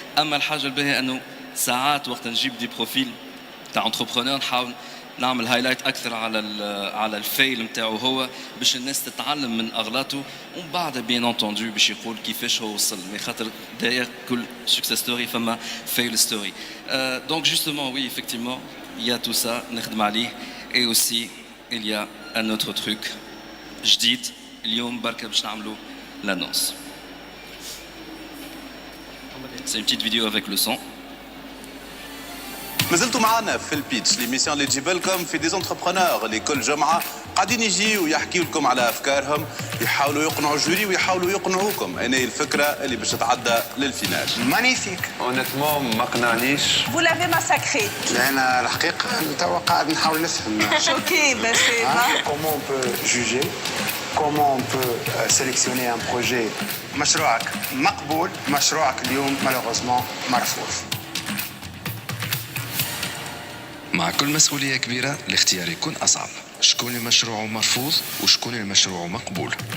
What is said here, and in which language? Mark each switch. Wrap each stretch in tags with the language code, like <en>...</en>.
<ar>اما الحاجه الباهيه انه ساعات وقت نجيب دي بروفيل تاع انتربرونور نحاول نعمل هايلايت اكثر على الفيل نتاعو هو باش الناس تتعلم من اغلاطه، ومن بعد</ar> <fr>بيان انتوندو</fr> <ar>باش يقول كيفاش هو وصل. مي خاطر داير كل سكسس ستوري فما فيل ستوري.</ar> <fr>دونك جوستومون وي effectivement il y a tout ça</fr> <ar>نخدم عليه.</ar> <fr>et aussi il y a un autre truc</fr> <ar>جديد اليوم بركة باش نعملوا</ar> <fr>l'annonce. C'est une petite vidéo avec le son.</fr> <ar>مازلتوا معنا في البيتش، ليميسيون اللي تجيب لكم في دي زونتربرونور اللي كل جمعه قاعدين يجيوا ويحكيوا لكم على افكارهم، يحاولوا يقنعوا الجوري ويحاولوا يقنعوكم. هنا هي الفكره اللي باش تتعدى للفينال.</ar> <fr>مانيفيك اونيتمون</fr> <ar>ما قنعنيش.</ar> <fr>Vous l'avez massacré.</fr> <ar>انا الحقيقه توا قاعد نحاول نفهم.</ar> <fr>Choqué, ben c'est vrai. Comment on peut juger, comment on peut sélectionner un projet.</fr> <ar>مشروعك مقبول، مشروعك اليوم malheureusement مرفوض. مع كل مسؤولية كبيرة الاختيار يكون أصعب. شكون المشروع مرفوض وشكون المشروع مقبول.</ar>